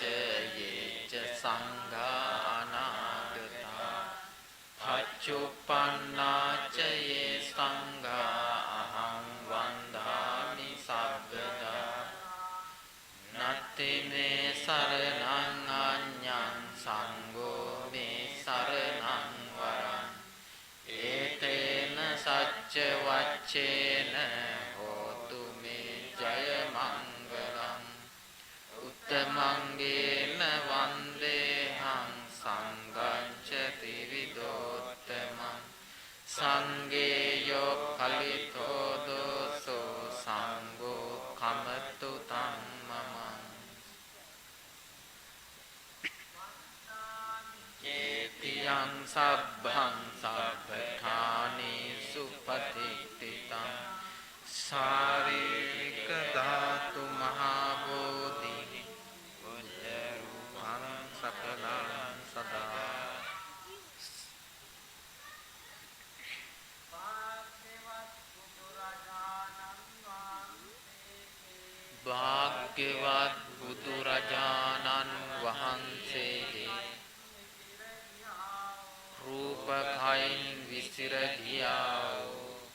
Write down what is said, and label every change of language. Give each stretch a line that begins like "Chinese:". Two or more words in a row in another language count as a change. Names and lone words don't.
Pali: යේච සංඝා අනාගතා පච්චුප්පන්නාච යේ සංඝා අහං වන්දාමි සබ්බදා නත්ති මේ සරණං අඤ්ඤං සංඝෝ මේ සරණං වරං ඒතේන සච්ච වච්චේන හෝතු මේ ජය මංගලං උත්තමංගේන වන්දේහං සංඝං ච ත්‍රිවිධෝත්තමං සංඝේයෝ කලිතෝ දෝසෝ සංඝෝ කමතු තං මමං යේතියං සබ්බං සබ්බඨානේසු පතිට්ඨිතං ශාරීරික ධාතු මහා බෝධි බුද්ධ රූපං සකලං සදා
Sinhala: භාග්‍යවත් බුදුරජාණන් වහන්සේගේ රූපකයින් විසිර ගියා වූ